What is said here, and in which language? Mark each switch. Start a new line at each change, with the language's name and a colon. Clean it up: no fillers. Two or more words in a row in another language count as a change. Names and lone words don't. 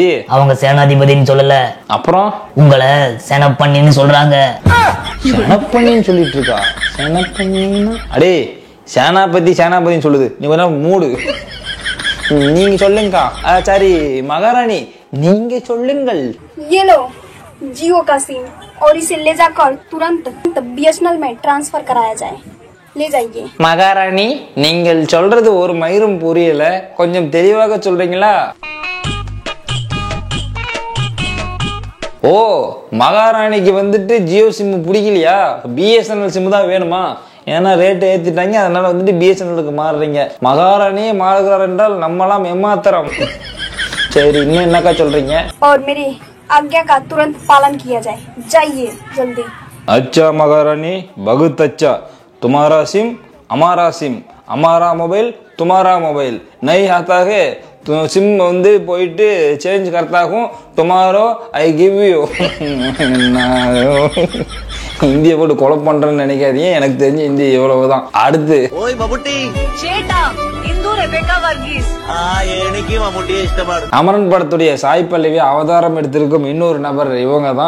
Tamil: அவங்க சேனாதிபதினு சொல்லல, அப்புறம் உங்களை சேனப்பண்ணின்னு சொல்றாங்க. சேனப்பண்ணின்னு சொல்லிட்டு இருக்கா? சேனப்பண்ணின்னா அடே சேனாபதி சேனாபதினு சொல்லுது. நீ வேணா மூடு, நீங்க சொல்லுங்கக்கா. சரி மகாராணி, நீங்க சொல்லுங்கள்.
Hindi: ये लो जियो का सिम और इसे ले जाकर तुरंत BSNL में ट्रांसफर कराया जाए. ले जाइए.
Tamil: மகாராணி, நீங்கள் சொல்றது ஒரு மயிரும் புரியல, கொஞ்சம் தெளிவாக சொல்றீங்களா? ஓ, மகாராணிக்கு வந்துட்டு ஜியோ சிம் பிடிக்கலையா? BSNL சிம் தான் வேணுமா? ஏன்னா ரேட் ஏத்திட்டாங்க, அதனால வந்துட்டு BSNLக்கு மாறுறீங்க. மகாராணியே மாறுகிறார் என்றால் நம்மலாம் ஏமாத்திரம். சரி, இன்னும் என்னக்கா சொல்றீங்க?
Hindi: और मेरी आज्ञा का तुरंत पालन किया जाए. जाइए जल्दी. अच्छा महारानी, बहुत अच्छा. तुम्हारा सिम हमारा सिम, हमारा मोबाइल तुम्हारा मोबाइल नहीं आता है तो सिम
Tamil: வந்து போயிட்டு சேஞ்ச்
Hindi: करता हूं.
English: tomorrow I give you.
Tamil: இந்திய போட்டு கொலை பண்றேன்னு நினைக்காதீங்க, எனக்கு தெரிஞ்ச இந்திய இவ்வளவுதான். அடுத்து ஓய் மம்முட்டி
Malayalam: ചേട്ടാ ഇത് റെബേക്ക വർഗീസ്. എനിക്ക് മമ്മൂട്ടിയെ ഇഷ്ടമാണ്.
Tamil: அமரன் படத்துடைய சாய் பல்லவி அவதாரம் எடுத்திருக்கும் இன்னொரு நபர் இவங்க தான்.